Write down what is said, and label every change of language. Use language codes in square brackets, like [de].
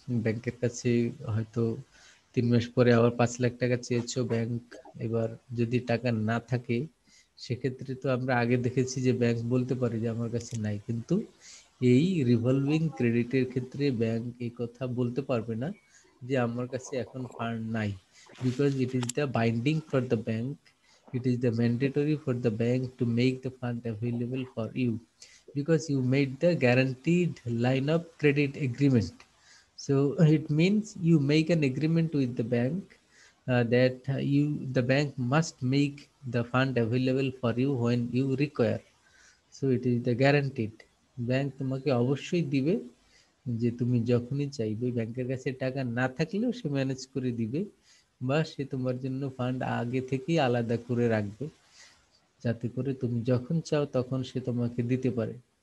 [bn] ব্যাংকের কাছে হয়তো 3 মাস পরে আবার 5 লাখ টাকা চেয়েছো ব্যাংক, এবার যদি টাকা না থাকে সেক্ষেত্রে তো আমরা আগে দেখেছি যে ব্যাংক বলতে পারে যে আমার কাছে নাই, কিন্তু এই রিভলভিং ক্রেডিটের ক্ষেত্রে ব্যাংক এই কথা বলতে পারবে না যে আমার কাছে এখন ফান্ড নাই, [en] Because it is the binding for the bank, it is the mandatory for the bank to make the fund available for you because you made the guaranteed line of credit agreement. So it means you make an agreement with the bank that the bank must make the fund available for you when you require. So it is the guaranteed. [bn] Bank তোমাকে অবশ্যই দিবে, যে তুমি যখনই চাইবে, ব্যাংকের কাছে টাকা না থাকলেও সে ম্যানেজ করে দিবে, বা সে তোমার জন্য ফান্ড আগে থেকেই আলাদা করে রাখবে যাতে করে তুমি যখন চাও তখন সে তোমাকে দিতে পারে।